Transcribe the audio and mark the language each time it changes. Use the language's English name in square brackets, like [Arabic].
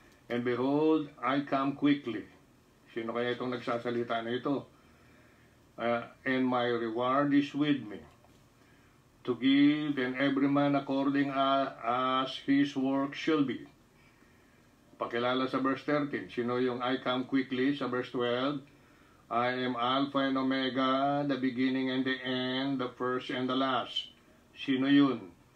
[English] And behold, I come quickly. [Filipino] Sino kaya itong nagsasalita na ito? [English] And my reward is with me, to give and every man according as his work shall be. [Filipino] Pakilala sa verse 13. Sino yung [English] I come quickly [Filipino] sa verse 12? [English] I am Alpha and Omega, the beginning and the end, the first and the last. [Filipino] Sino yun?